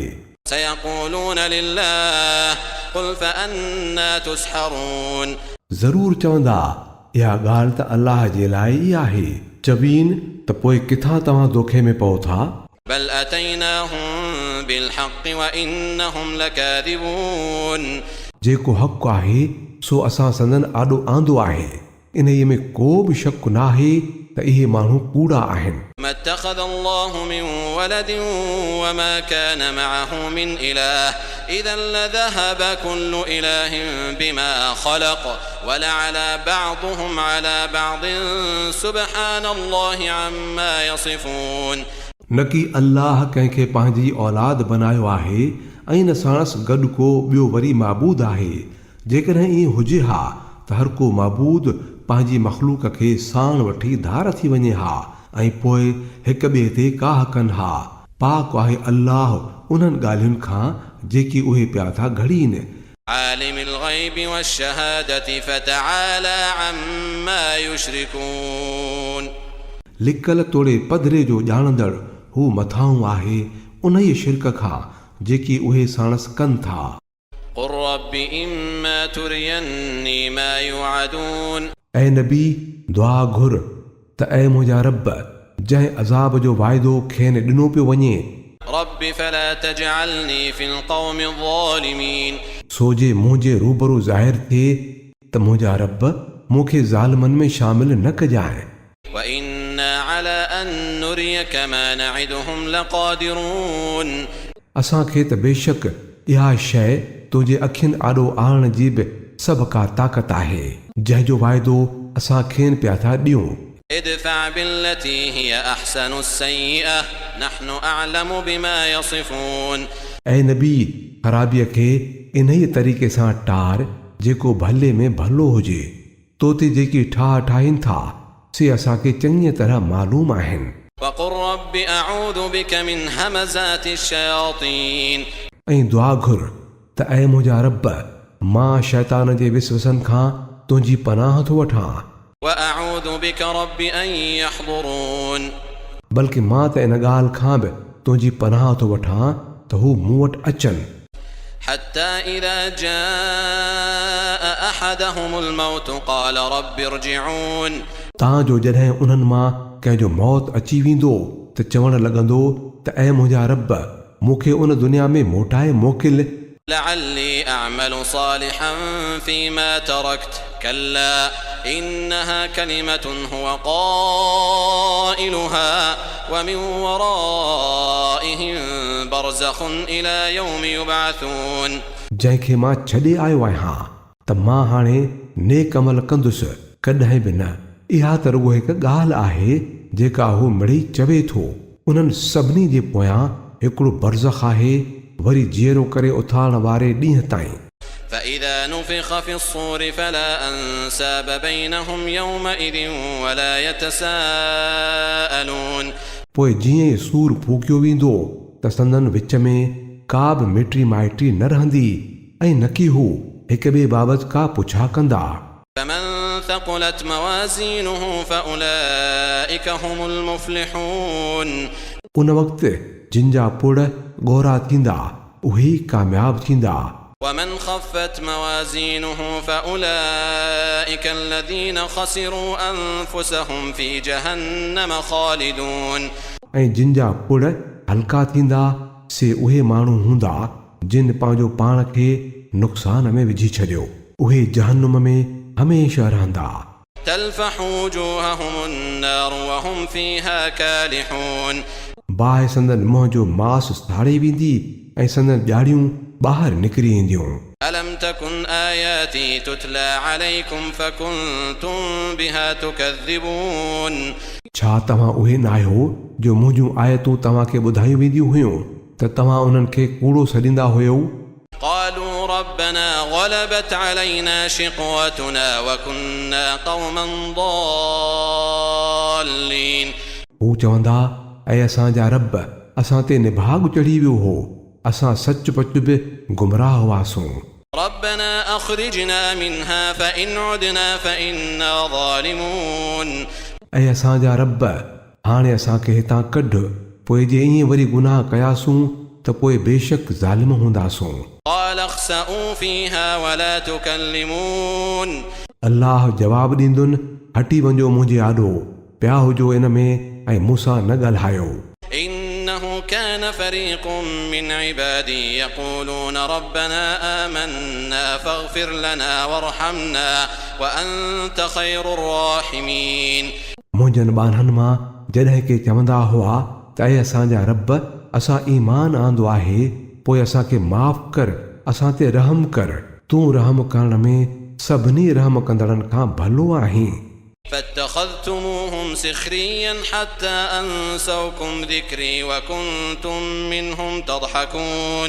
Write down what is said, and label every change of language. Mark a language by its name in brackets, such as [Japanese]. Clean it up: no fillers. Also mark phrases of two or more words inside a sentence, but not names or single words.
[Arabic] سيقولون لله قل فأنا تسحرون [Sindhi] ज़रूरु चवंदा इहा ॻाल्हि त अल्लाह जे लाइ ई आहे चवीन त पोइ किथां तव्हां दोखे में पओ था [Arabic] بل أتيناهم بالحق وإنهم لكاذبون [Sindhi] जेको हक़ आहे सो असां संदन आॾो आंदो आहे इन्हीअ में को बि शक नाहे त इहे माण्हू कूड़ा आहिनि [Arabic] ما اتخذ الله من ولد وما كان معه من إله إذا لذهب كل إله بما خلق ولعلى بعضهم على بعض سبحان الله عما يصفون [Sindhi] न कि अल्लाह कंहिंखे पंहिंजी औलाद बनायो आहे ऐं न साणसि गॾु को ॿियो वरी माबूद आहे जेकॾहिं ईअं हुजे हा त हर को माबूद पंहिंजी मख़लूक खे साण वठी धार थी वञे हा ऐं पोइ हिक ॿिए ते काह कनि हा पाक आहे अल्लाह उन्हनि ॻाल्हियुनि खां जेकी उहे पिया था घड़ीनि [Arabic] عالم الغيب والشهادة فتعالى عما يشركون [Sindhi] लिकल तोड़े पधरे जो ॼाणंदड़ हू मथाऊं आहे उन ई शिरक खां जेकी उहे साणस कनि था। [Arabic] قل رب إما تريني ما يوعدون [Sindhi] ऐं नबी दुआ घुर त ऐं मुंहिंजा रब जंहिं अज़ाब जो वाइदो खेनि ॾिनो पियो वञे [Arabic] رب فلا تجعلني في القوم الظالمين [Sindhi] सो जे मुंहिंजे रूबरू ज़ाहिर थिए त मुंहिंजा रब मूंखे ज़ालिमनि में शामिल न कजांइ। [Arabic] وإنا على أن نريك ما نعدهم لقادرون [Sindhi] असांखे त बेशक इहा शइ तुंहिंजे अखियुनि आॾो आणण जी बि सभ का ताक़त आहे जंहिंजो वाइदो असां खेनि पिया था ॾियूं। [Arabic] ادفع بالتي هي أحسن السيئة نحن أعلم بما يصفون [Sindhi] ऐं नबी ख़राबीअ खे इन ई तरीक़े सां टार जेको भले में भलो हुजे। तो ते जेकी ठाह ठाहिनि था से असांखे चङी तरह मालूम आहिनि। [Arabic] وقل رب أعوذ بك من همزات الشياطين [Sindhi] ऐं दुआ घुर त ऐं मुंहिंजा रब मां शैतान जे विसवसनि खां तुंहिंजी पनाह थो वठां। [Arabic] وأعوذ بك رب أن يحضرون [Sindhi] बल्कि मां त इन ॻाल्हि खां बि तुंहिंजी पनाह थो वठां त हू मूं वटि अचनि। [Arabic] حتى إذا جاء أحدهم الموت قال رب ارجعون [Sindhi] तांजो जॾहिं उन्हनि मां कंहिंजो मौत अची वेंदो त चवणु लॻंदो त ऐं मुंहिंजा रब मूंखे उन दुनिया में मोटाए मोकिल [Arabic] لعلي أعمل صالحا فيما تركت كلا إنها كلمة هو قائلها ومن ورائهم برزخ إلى يوم يبعثون [Sindhi] जंहिंखे मां छॾे आयो आहियां त मां हाणे नेक अमल कंदुसि कॾहिं बि न। इहा त रुॻो हिकु ॻाल्हि आहे जेका हू मिड़ी चवे थो। उन्हनि सभिनी जे पोयां हिकिड़ो बरज़ख आहे वरी जीअरो करे उथारण वारे ॾींहं ताईं। [Arabic] فإذا نفخ في الصور فلا أنساب بينهم يومئذ ولا يتساءلون [Sindhi] पोइ जीअं ई सूर फूकियो वेंदो त संदनि विच में का बि मिटी माइटी न रहंदी ऐं न की हू हिक ॿिए बाबति का पुछा कंदा। [Arabic] فمن ثقلت موازينه فأولئك هم المفلحون [Sindhi] उन वक़्तु जिन जा पुड़ ॻोरा थींदा उहे ई कामयाब थींदा। [Arabic] ومن خفت موازينه فأولئك الذين خسروا أنفسهم في جهنم خالدون [Sindhi] ऐं जिन जा पुड़ हल्का थींदा से उहे माण्हू हूंदा जिन पंहिंजो पाण खे नुक़सान में विझी छॾियो उहे जहन्नुम में हमेशह रहंदा। [Arabic] تلفح وجوههم النار وهم فيها كالحون [Sindhi] बाहि संदन मुंहं जो मांस साड़े वेंदी ऐं संदन ॼाड़ियूं ॿाहिरि निकिरी ईंदियूं। [Arabic] ألم تكن آياتي تتلى عليكم فكنتم بها تكذبون [Sindhi] छा तव्हां उहे न आहियो जो मुंहिंजूं आयतूं तव्हांखे ॿुधायूं वेंदियूं हुयूं त तव्हां उन्हनि खे कूड़ो सॾींदा हुयो। [Arabic] قالوا ربنا غلبت علينا شقوتنا وكنا قوما ضالين [Sindhi] हू चवंदा ऐं असांजा रब असां ते निभाग चढ़ी वियो हो असां सचपच बि गुमराह हुआसीं। [Arabic] ربنا أخرجنا منها فإن عدنا فإنا ظالمون [Sindhi] ऐं असांजा रब हाणे असांखे हितां कढ पोइ जे ईअं वरी गुनाह कयासूं त पोइ बेशक ज़ालिम हूंदासूं। [Arabic] قال اخسئوا فيها ولا تكلمون [Sindhi] अल्लाह जवाब ॾींदुनि हटी वञो मुंहिंजे आॾो पिया हुजो इन में ऐं मूंसां न ॻाल्हायो। [Arabic] إنه كان فريق من عبادي يقولون ربنا آمنا فاغفر لنا وارحمنا وأنت خير الراحمين [Sindhi] मुंहिंजनि ॿारनि मां जॾहिं के चवंदा हुआ त ऐं असांजा रब असां ईमान आंदो आहे पोइ असांखे माफ़ कर असां ते रहम कर तूं रहम करण में सभिनी रहम कंदड़नि खां भलो आहीं। [Arabic] فاتخذتموهم سخريا حتى أنسوكم ذكري وكنتم منهم تضحكون